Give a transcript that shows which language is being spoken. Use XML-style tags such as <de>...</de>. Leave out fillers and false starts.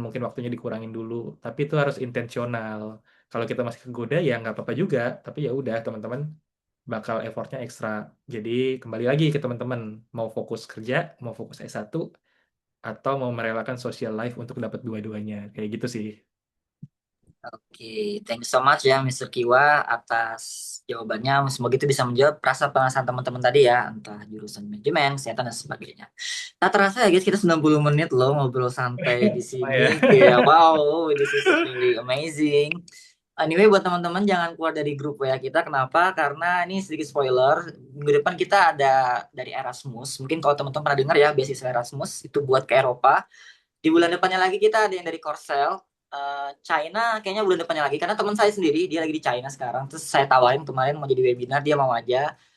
<id>Mungkin waktunya dikurangin dulu. Tapi itu harus intensional. Kalau kita masih kegoda ya nggak apa-apa juga. Tapi ya udah teman-teman bakal effortnya ekstra. Jadi kembali lagi ke teman-teman, mau fokus kerja, mau fokus S1, atau mau merelakan social life untuk dapat dua-duanya. Kayak gitu sih. Oke, thank you so much ya Mr. Kiwa atas jawabannya. Semoga itu bisa menjawab rasa penasaran teman-teman tadi ya, entah jurusan manajemen, kesehatan dan sebagainya. Tak terasa ya guys, kita 90 menit loh ngobrol santai di Oh ya. sini.</id> <en>Kayak wow, this is really amazing.</en> <id>Anyway, buat teman-teman jangan keluar dari grup ya kita. Kenapa? Karena ini sedikit spoiler. Minggu depan kita ada dari Erasmus. Mungkin kalau teman-teman pernah dengar ya, beasiswa Erasmus itu buat ke Eropa. Di bulan depannya lagi kita ada yang dari Korsel. China kayaknya bulan depannya lagi. Karena teman saya sendiri, dia lagi di China sekarang. Terus saya tawarin kemarin mau jadi webinar, dia mau aja.</id>